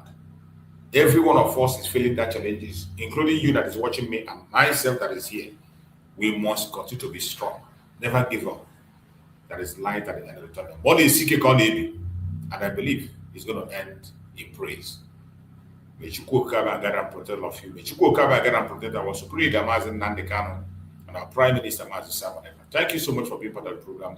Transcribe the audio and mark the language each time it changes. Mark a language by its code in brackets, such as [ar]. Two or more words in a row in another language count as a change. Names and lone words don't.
[en] Every one of us is feeling that challenges, including you that is watching me and myself that is here. We must continue to be strong. Never give up. There is light at the end of the tunnel. What is seeking called Amy? And I believe it's going to end in praise. May Chukwu Okike guide and protect all of you. May Chukwu Okike guide and protect our Supreme Leader Mazi Nnamdi Kanu and our Prime Minister Mazi Simon Ekpa. Thank you so much for being part of the program.